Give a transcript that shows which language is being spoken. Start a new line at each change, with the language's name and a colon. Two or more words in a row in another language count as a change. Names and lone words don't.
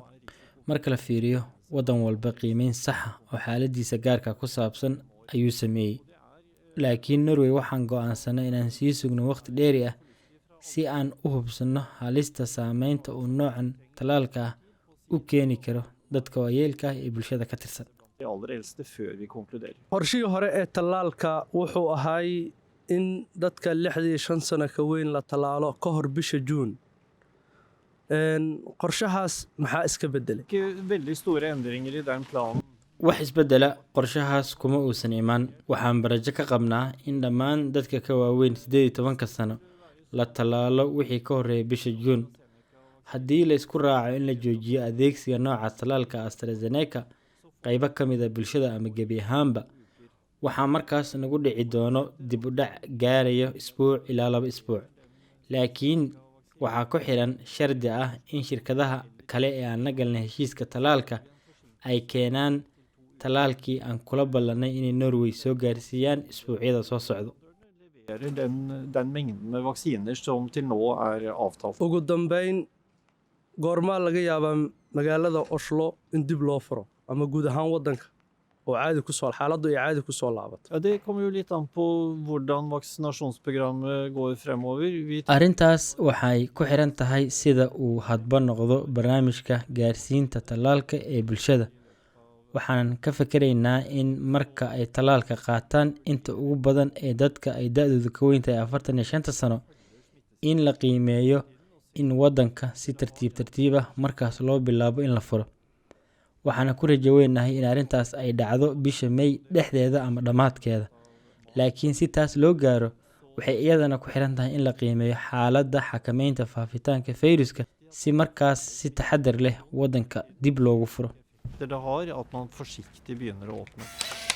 Somali: Marka la fiiriyo, wadan walba qiimeyn sax ah oo xaaladiisa gaarka ku saabsan ayuu sameeyay. Laakiin Norway waxaan go'aansanay inaan sii sugno waqti dheeri ah si aan u hubsano halista saameynta uu noocan talaalka ah u keeni karo dadka waayeelka ah ee bulshada ka tirsan.
Norwegian: De aller eldste før vi konkluderer.
Somali: qorshihii hore ee tallaalka wuxuu ahay in dadka 65 sano ka weyn la tallaalo ka hor bisha Juun. qorshahaas maxaa iska bedelay?
Norwegian: Ikke veldig store endringer i den planen.
Somali: Wax isbedela qorshahaas kuma uusan iman. Waxaan barajo ka qabnaa in dhammaan dadka ka waaweyn 18 sano la tallaalo wixii ka horeeya bisha Juun. Haddii la isku raaco in la joojiyo adeegsiga nooca talaalka AstraZeneca qaybo ka mid ah bulshada ama gebi ahaanba, waxaa markaas nagu dhici doono dib u dhac gaaraya isbuuc ilaa 2 isbuuc. Laakiin waxaa ku xiran shardi ah in shirkadaha kale ee aan la galnay heshiiska talaalka ay keenaan talaalkii aan kula ballanay inay Norway soo gaarsiiyaan isbuucyada soo socda.
Norwegian: Leverer den mengden med vaksiner som til nå er avtalt.
Somali: ugu dambeyn, goormaa laga yaabaa magaalada Oslo in dib loo furo ama guud ahaan wadanka oo xaaladdu ay caadi ku soo laabato?
Norwegian: Ja, det kommer jo litt an på hvordan vaksinasjonsprogrammet går fremover.
Somali: Arrintaas waxay ku xiran tahay sida uu hadba noqdo barnaamijka gaarsiinta talaalka ee bulshada. Waxaan ka fikiraynaa in marka ay talaalka qaataan inta ugu badan ee dadka ay da'doodu ka weyn tahay 45 sano, in la qiimeeyo in wadanka si tartiib ah markaas loo bilaabo in la furo. Waxaan ku rajo weynahay in arrintaas ay dhacdo bisha May dhexdeeda ama dhammaadkeeda. Laakiin si taas loo gaaro, waxay iyadana ku xiran tahay in la qiimeeyo xaaladda xakameynta faafitaanka fayraska si markaas si taxadar leh wadanka dib loogu furo.
Norwegian: Det har at man forsiktig begynner å åpne.